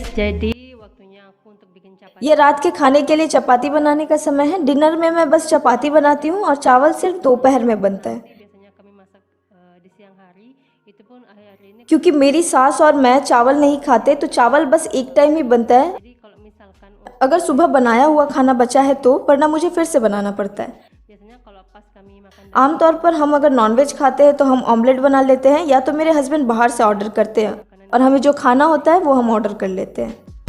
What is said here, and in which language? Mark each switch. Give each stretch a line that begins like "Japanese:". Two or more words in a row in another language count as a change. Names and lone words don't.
Indonesian: Jadi waktunya aku untuk bikin chapati.
Hindi: ये रात के खाने के लिए चपाती बनाने का समय है। डिनर में मैं बस चपाती बनाती हूँ और चावल सिर्फ दोपहर में बनता है
Indonesian: Biasanya kami masak di siang hari. Itu pun hari ini.
Hindi: क्योंकि मेरी सास और मैं चावल नहीं खाते तो चावल बस एक टाइम ही बनता है।
Indonesian: Jadi kalau misalkan
Hindi: अगर सुबह बनाया हुआ खाना बचा है तो, वरना मुझे फिर से बनाना पड़ता है।
Indonesian: biasanya kalau pas kami makan
Hindi: आमतौर पर हम अगर नॉनवेज खाते हैं तो हम ऑमलेट बना लेते हैं या तो मेरे हस्बैंड बाहर से ऑर्डर करते हैं और हमें जो खाना होता है वो हम ऑर्डर कर लेते हैं।